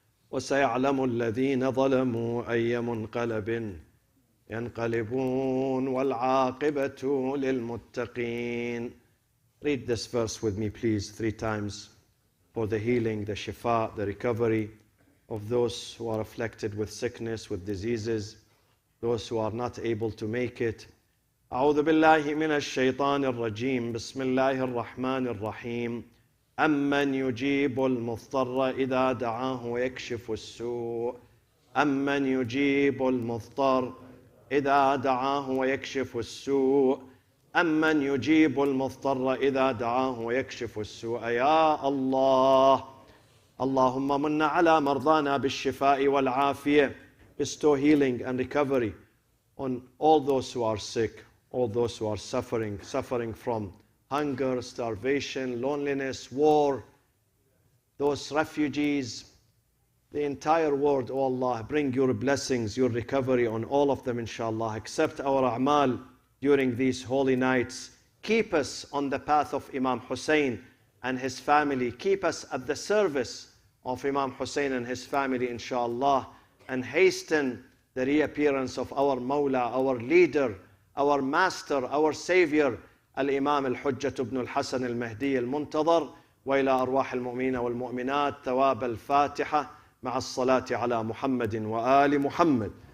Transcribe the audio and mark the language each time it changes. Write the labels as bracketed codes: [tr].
[ar] وسيعلم الذين ظلموا أي منقلب ينقلبون والعاقبة للمتقين. [en] Read this verse with me, please, 3 times for the healing, the shifa, the recovery of those who are afflicted with sickness, with diseases, those who are not able to make it. [ar] أعوذ بالله من الشيطان الرجيم. بسم الله الرحمن الرحيم. أمن يجيب المضطر إذا دعاه ويكشف السوء. أمن يجيب المضطر إذا دعاه ويكشف السوء. أمن يجيب المضطر إذا دعاه ويكشف السوء. يا الله. اللهم من على مرضانا بالشفاء والعافية. [en] Bestow healing and recovery on all those who are sick, all those who are suffering from hunger, starvation, loneliness, war, those refugees, the entire world. Oh Allah, bring your blessings, your recovery on all of them, inshallah. Accept our a'mal during these holy nights. Keep us on the path of Imam Hussein and his family. Keep us at the service of Imam Hussein and his family, inshallah. And hasten the reappearance of our Mawla, our leader, our master, our savior, الإمام الحجة بن الحسن المهدي المنتظر. [ar] وإلى أرواح المؤمنين والمؤمنات ثواب الفاتحة مع الصلاة على محمد وآل محمد.